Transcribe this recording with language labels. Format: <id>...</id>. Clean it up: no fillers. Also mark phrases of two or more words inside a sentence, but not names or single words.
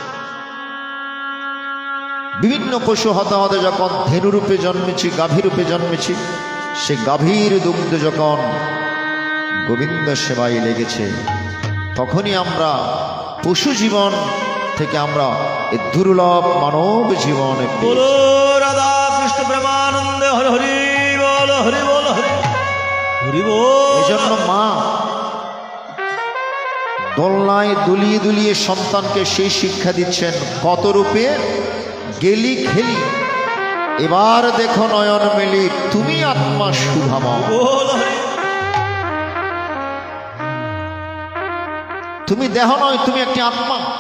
<bn>বিভিন্ন পশু হতে হতে যখন ধেনুরূপে জন্মেছি, গাভীরূপে জন্মেছি, সে গাভীর দুগ্ধ যখন গোবিন্দ সেবায় লেগেছে, তখনই আমরা পশু জীবন থেকে আমরা এই দুর্লভ মানব জীবনে</bn> <hi>बोलो राधा कृष्ण प्रेमानंद हरि हरि बोल हरि बोल हरि बोल।</hi> <bn>এই জন্য মা দোলনায় দুলিয়ে দুলিয়ে সন্তানকে সেই শিক্ষা দিচ্ছেন, কত রূপে গেলি খেলি, এবার দেখো নয়ন মেলি, তুমি আত্মা শুভামা।</bn> <hi>बोल हरि</hi> <bn>তুমি দেহ নয়, তুমি একটি আত্মা।</bn>